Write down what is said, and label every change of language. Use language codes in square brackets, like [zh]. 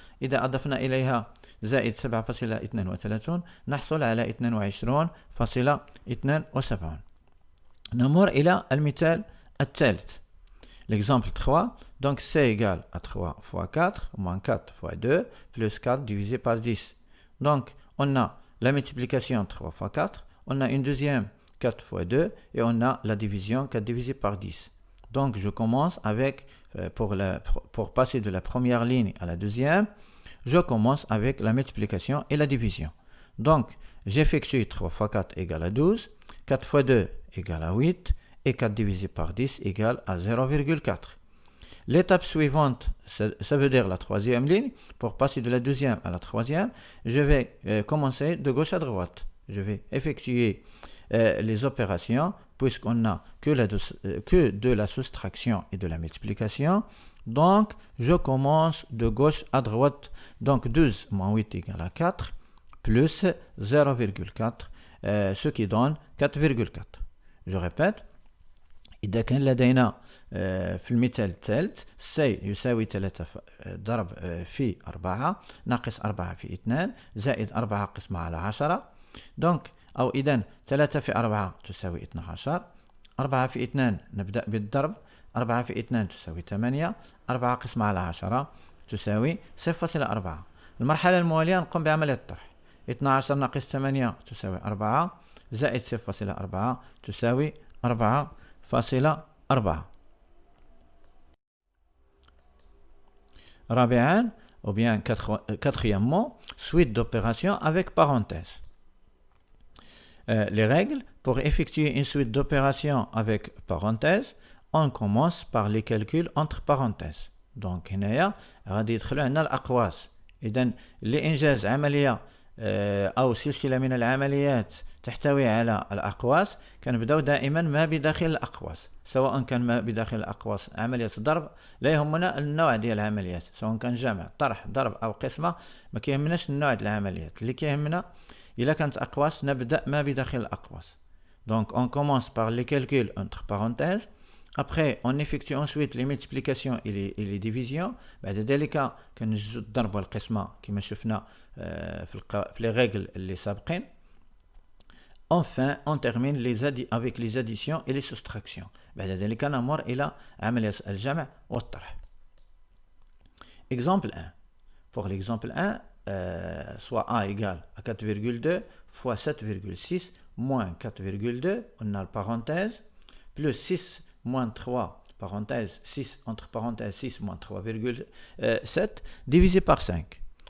[ar] إذا أضفنا إليها زائد 7.32 نحصل على 22.72. نمر إلى المثال الثالث. [fr] L'exemple 3. Donc C égale à 3 fois 4 moins 4 fois 2 plus 4 divisé par 10. Donc on a la multiplication 3 fois 4, on a une deuxième 4 fois 2 et on a la division 4 divisé par 10. Donc je commence avec, pour passer de la première ligne à la deuxième, je commence avec la multiplication et la division. Donc j'effectue 3 fois 4 égale à 12, 4 fois 2 égale à 8 et 4 divisé par 10 égale à 0,4. L'étape suivante, ça veut dire la troisième ligne. Pour passer de la deuxième à la troisième, je vais commencer de gauche à droite. Je vais effectuer les opérations puisqu'on n'a que de la soustraction et de la multiplication. Donc, je commence de gauche à droite. Donc, 12 moins 8 égale à 4 plus 0,4, ce qui donne 4,4. Je répète. [ar] إذا كان لدينا في المثال الثالث C يساوي 3 ضرب في 4 ناقص 4 في 2 زائد 4 قسمة على 10 دونك أو إذن 3 في 4 تساوي 12. 4 في 2 نبدأ بالضرب. 4 في 2 تساوي 8. 4 قسمة على 10 تساوي 0.4. المرحلة الموالية نقوم بعملية الطرح. 12 ناقص 8 تساوي 4 زائد 0.4 تساوي 4.4. [fr] رابعا ou bien quatrièmement, suite d'opérations avec parenthèse. Les règles pour effectuer une suite d'opérations avec parenthèse, on commence par les calculs entre parenthèses. [ar] Donc هنايا غادي يدخلوا عندنا الأقواس. إذن لإنجاز عملية أو سلسلة من العمليات تحتوي على الأقواس كنبداو دائما ما بداخل الأقواس، سواء كان ما بداخل الأقواس عملية ضرب، لا يهمنا النوع ديال العمليات، سواء كان جمع طرح ضرب أو قسمة، ما كيهمناش النوع ديال العمليات، اللي كيهمنا إلا كانت أقواس نبدأ ما بداخل الأقواس. [fr] Donc on commence par les calculs entre parenthèses. Après, on effectue ensuite les multiplications et les divisions. [ar] بعد ذلك كنجزو الضرب والقسمة كما شفنا في les règles اللي سابقين. [fr] Enfin, on termine avec les additions et les soustractions. [ar] بعد ذلك نمر إلى عملية الجمع والطرح. [fr] Exemple 1. Pour l'exemple 1, soit A égale à 4,2 fois 7,6 moins 4,2, on a la parenthèse, plus 6 moins 3, parenthèse, 6 entre parenthèses 6 moins 3,7 divisé par 5.